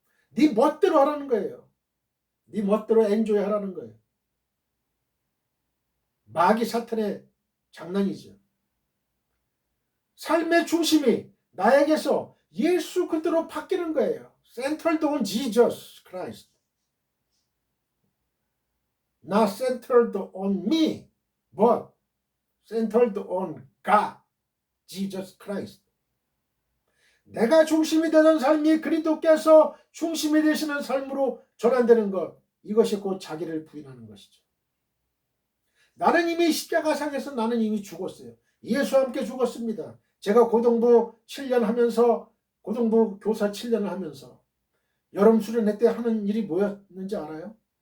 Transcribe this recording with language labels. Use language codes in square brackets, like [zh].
[ko] 네 멋대로 하라는 거예요. 네 멋대로 엔조이 하라는 거예요. 마귀 사탄의 장난이죠. 삶의 중심이 나에게서 예수 그대로 바뀌는 거예요. [en] Centered on Jesus Christ. Not centered on me, but centered on God, Jesus Christ. [ko] 내가 중심이 되는 삶이 그리스도께서 중심이 되시는 삶으로 전환되는 것, 이것이 곧 자기를 부인하는 것이죠. 나는 이미 십자가상에서 나는 이미 죽었어요. 예수와 함께 죽었습니다. 제가 고등부 7년 하면서 고등부 교사 7년을 하면서 여름 수련회 때 하는 일이 뭐였는지 알아요?